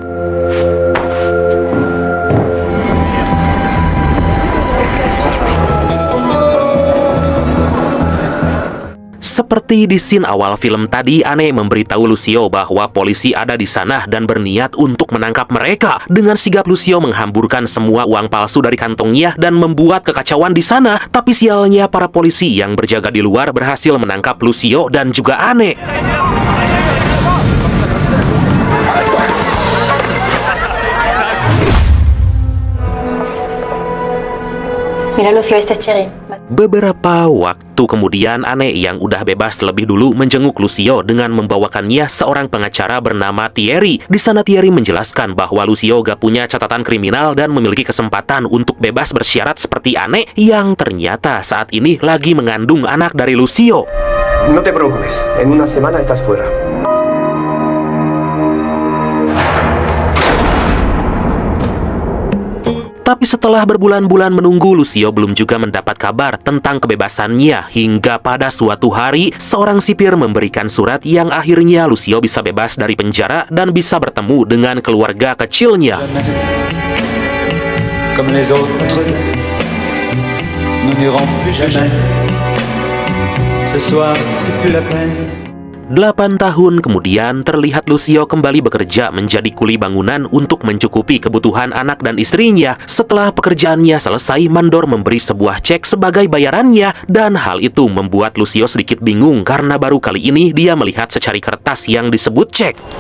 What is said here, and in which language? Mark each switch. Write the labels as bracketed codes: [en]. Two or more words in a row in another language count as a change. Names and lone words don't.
[id] Seperti di scene awal film tadi, Anne memberitahu Lucio bahwa polisi ada di sana dan berniat untuk menangkap mereka. Dengan sigap Lucio menghamburkan semua uang palsu dari kantongnya dan membuat kekacauan di sana. Tapi sialnya para polisi yang berjaga di luar berhasil menangkap Lucio dan juga Anne. [es] Mira Lucio, este es Cherry. [id] Beberapa waktu kemudian, Anne yang udah bebas lebih dulu menjenguk Lucio dengan membawakannya seorang pengacara bernama Thierry. Di sana Thierry menjelaskan bahwa Lucio gak punya catatan kriminal dan memiliki kesempatan untuk bebas bersyarat seperti Anne yang ternyata saat ini lagi mengandung anak dari Lucio. [es] No te preocupes, en una semana estás fuera. [id] Setelah berbulan-bulan menunggu, Lucio belum juga mendapat kabar tentang kebebasannya hingga pada suatu hari seorang sipir memberikan surat yang akhirnya Lucio bisa bebas dari penjara dan bisa bertemu dengan keluarga kecilnya. [fr] Comme les autres, nous n'irons plus jamais. Ce soir, c'est plus la peine. [id] 8 tahun kemudian, terlihat Lucio kembali bekerja menjadi kuli bangunan untuk mencukupi kebutuhan anak dan istrinya. Setelah pekerjaannya selesai, mandor memberi sebuah cek sebagai bayarannya, dan hal itu membuat Lucio sedikit bingung karena baru kali ini dia melihat secari kertas yang disebut cek.